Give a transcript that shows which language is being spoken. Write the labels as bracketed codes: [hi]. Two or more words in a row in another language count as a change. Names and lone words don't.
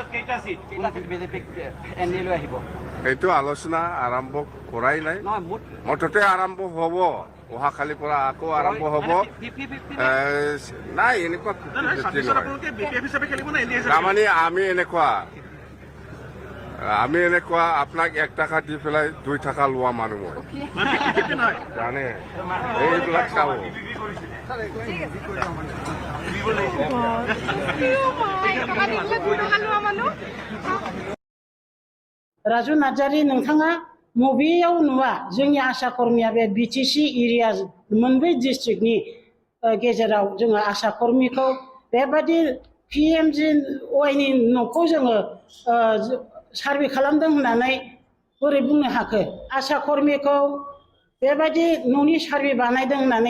[as] এইটো আলোচনা আৰম্ভ কৰাই নাই মুঠতে আৰম্ভ হ'ব অহাকালিৰ পৰা আকৌ আৰম্ভ হ'ব নাই এনেকুৱা তাৰমানে আমি এনেকুৱা আপোনাক 1 টাকা দি পেলাই 2 টাকা লোৱা মানুহ মই জানে এইবিলাক চাব [brx] राजु नार्जारी नोंथाङा मबेयाव नुवा जोंनि आसा कर्मिया बे बिटिसि एरिया मोनब्रै डिस्ट्रिक्टनि गेजेराव जोङो आसा कर्मिखौ बेबादि PMAYनि न'खौ जोङो सार्भे खालामदों होननानै बोरै बुंनो हाखो आसा कर्मिखौ बेबादि न'नि सार्भे बानायदों होननानै